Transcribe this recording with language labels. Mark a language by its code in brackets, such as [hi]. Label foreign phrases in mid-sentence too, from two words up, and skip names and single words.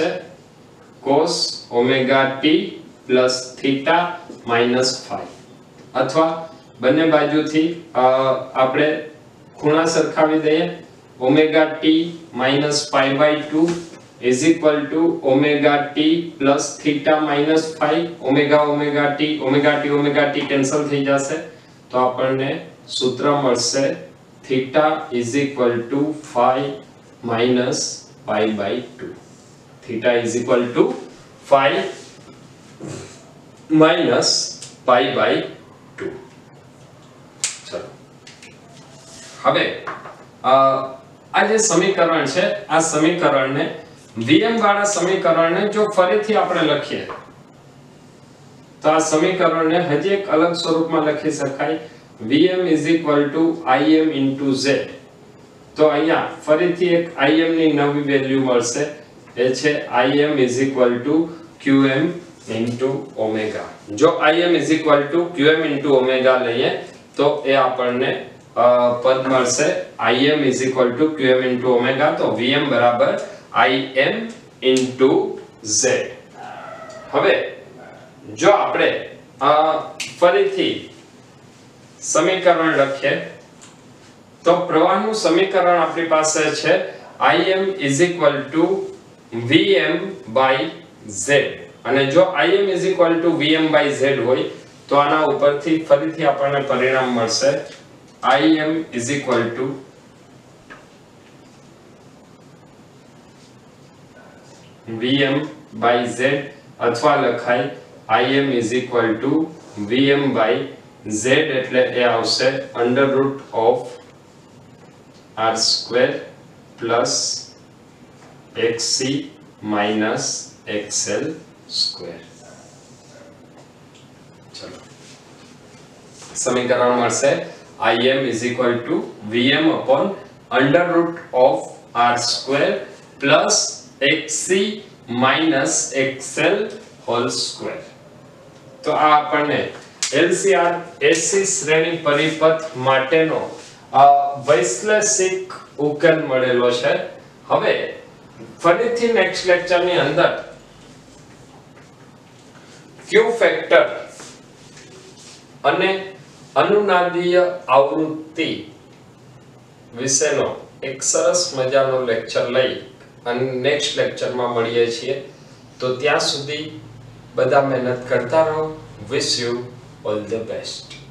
[en] cos omega t plus theta minus phi. [gu] અથવા બંને બાજુથી આપણે ખૂણા સરખાવી દઈએ. [en] omega t minus pi by 2 is equal to omega t plus theta minus phi. omega omega t cancel [gu] થઈ જશે તો આપણને સૂત્ર મળશે [en] theta is equal to phi minus pi by 2. theta is equal to phi minus pi by 2. [gu] ચલો હવે આ જે સમીકરણ છે, આ સમીકરણને Vm વાળા સમીકરણને જો ફરીથી આપણે લખીએ તો આ સમીકરણને હજી એક અલગ સ્વરૂપમાં લખી શકાય. [en] Vm is equal to Im into z. [gu] તો અહીંયા ફરીથી એક Im ની નવી વેલ્યુ મળશે, એ છે [en] Im is equal to Qm into omega. જો Im is equal to Qm into omega [gu] લઈએ તો એ આપણને પદ મળશે [en] Im is equal to Qm into omega. [gu] તો Vm બરાબર [en] Im into z. [gu] હવે જો આપણે ફરીથી સમીકરણ લખીએ તો પ્રવાહનું સમીકરણ આપણી પાસે છે [en] Im is equal to Vm by z. [gu] અને જો [en] Im is equal to Vm by z [gu] હોય તો આના ઉપરથી ફરીથી આપણને પરિણામ મળશે [en] Im is equal to Vm by z [gu] અથવા લખાય [en] Im is equal to Vm by z [gu] એટલે એ આવશે [en] under root of r square plus xc minus xl square. [gu] ચલો સમીકરણ મળશે [en] Im is equal to Vm upon under root of r square plus xc minus xl whole square. [gu] તો આ આપણને LCR SC શ્રેણી પરિપથ માટેનો વૈશ્લેષિક ઉકેલ મળેલો છે. હવે ફરીથી [en] next lecture [gu] અંદર Q ફેક્ટર અને અનુનાદીય આવૃત્તિ વિશેનો એક સરસ મજાનો લેક્ચર લઈ અને [en] next lecture [gu] મળીએ છીએ. તો ત્યાં સુધી બધા મહેનત કરતા રહો. [en] wish you all the best.